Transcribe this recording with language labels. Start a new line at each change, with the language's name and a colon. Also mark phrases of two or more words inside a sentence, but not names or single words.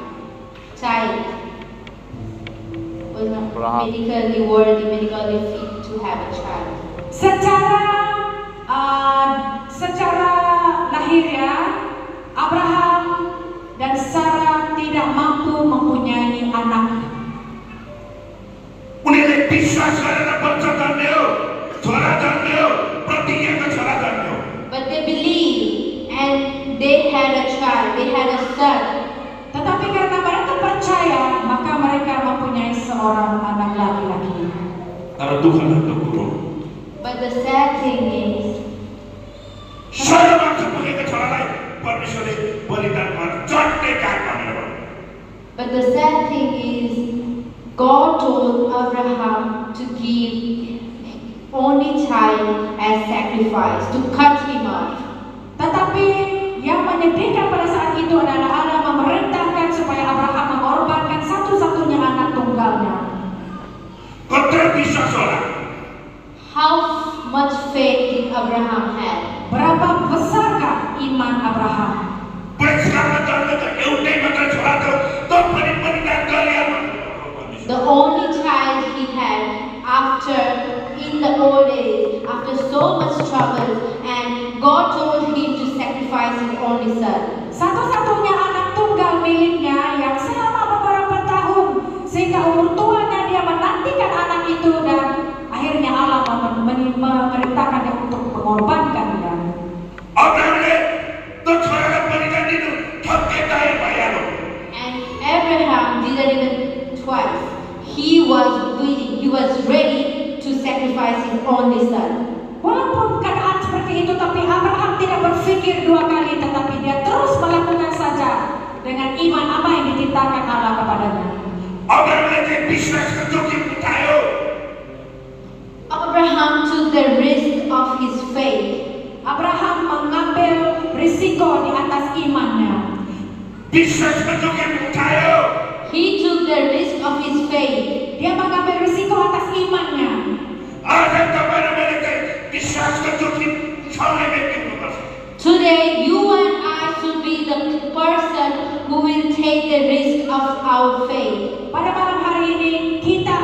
English: Was not Abraham. medically worthy, medically fit to have a child.
Indonesian: Secara lahiriah Abraham dan Sarah tidak mampu mempunyai anak.
Nepali: उनीहरूले विश्वास गरेर बच्चा जन्म्यो, छोरा जन्म्यो, प्रतिज्ञाको छोरा जन्म्यो।
English: But they believed and they had a child, they had a son.
Indonesian: Tetapi karena mereka percaya, maka mereka mempunyai seorang anak laki-laki.
Nepali: तर दुःख लाग्दो कुरो
English: But the sad thing is,
Nepali: 16 वर्ष पुगेको छोरालाई परमेश्वरले बलिदानमा चट्टै काट्न भनेर भन्यो।
English: but the sad thing is, God told Abraham to give only child as sacrifice, to cut him off.
Indonesian: Tetapi yang menyedihkan pada saat itu adalah Allah memerintahkan supaya Abraham mengorbankan satu-satunya anak tunggalnya.
Nepali: कत्रो विश्वास होला?
English: How much faith did Abraham have?
Indonesian: Berapa besarkah iman Abraham?
Nepali: बुढेसकालमा जन्मेको एउटै मात्र छोरा थियो, त्यो पनि बलिदान गरिहाल्नु।
English: The only child he had after, in the old days, after so much trouble, and God told him to sacrifice his only son.
Indonesian: Satu-satunya anak tunggal miliknya yang selama beberapa tahun sehingga umur tuanya dia menantikan anak itu dan akhirnya Allah memerintahkannya untuk mengorbankannya.
Nepali: अब्राहमले त्यो छोरालाई बलिदान दिनु ठक्कै तयार भइहाल्यो।
English: And Abraham didn't even twice. He was willing, he was ready to sacrifice his only son.
Indonesian: Walaupun keadaan seperti itu, tapi Abraham tidak berpikir dua kali, tetapi dia terus melakukan saja dengan iman apa yang dititahkan Allah kepadanya.
Nepali: अब्राहमले चाहिँ विश्वासको जोखिम उठायो।
English: Abraham took the risk of his faith.
Indonesian: Abraham mengambil risiko di atas imannya.
Nepali: विश्वासको जोखिम उठायो।
English: He took the risk of his faith.
Indonesian: Dia mengambil risiko atas imannya.
Nepali: आज तपाईँ र मैले चाहिँ विश्वासको जोखिम उठाउने व्यक्ति हुनुपर्छ।
English: Today, you and I should be the person who will take the risk of our faith.
Indonesian: Pada malam hari ini kita